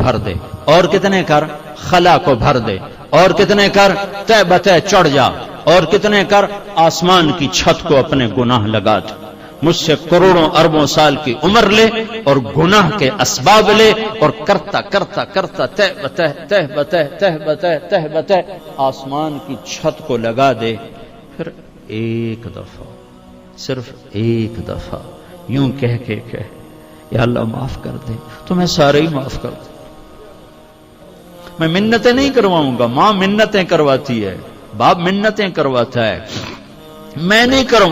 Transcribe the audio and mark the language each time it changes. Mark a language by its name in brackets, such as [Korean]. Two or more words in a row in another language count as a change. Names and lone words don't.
[Urdu] بھر دے، اور کتنے کر، خلا کو بھر دے، اور کتنے کر، تہ بتہ چڑھ جا، اور کتنے کر، آسمان کی چھت کو اپنے گناہ لگا دے، مجھ سے کروڑوں اربوں سال کی عمر لے اور گناہ کے اسباب لے، اور کرتا کرتا کرتا تہ بتہ تہ بتہ تہ بتہ تہ بتہ آسمان کی چھت کو لگا دے، پھر ایک دفعہ صرف ایک دفعہ یوں کہہ کے یا اللہ معاف کر دے، تو میں سارے ہی معاف کر دوں. میں منتیں نہیں کرواؤں گا، ماں منتیں کرواتی ہے، باپ منتیں کرواتا ہے، میں نہیں کروں.